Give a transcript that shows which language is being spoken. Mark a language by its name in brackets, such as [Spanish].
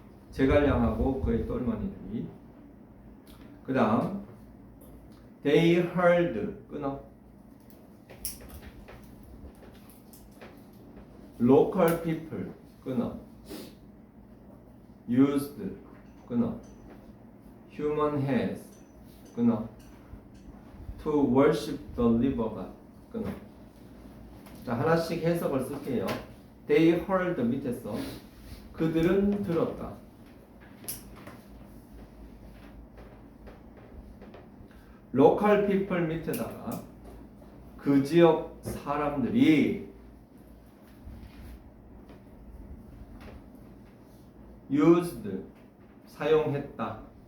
[Korean] 제갈량하고 그의 똘마니들이. [English] 그 다음 they heard 끊어 local people 끊어 used 끊어 human hands 끊어 to worship the river god 끊어. [Korean] 자, 하나씩 해석을 쓸게요. They heard 밑에 써 그들은 들었다. local people 밑에다가 그 지역 사람들이 used 사용했다.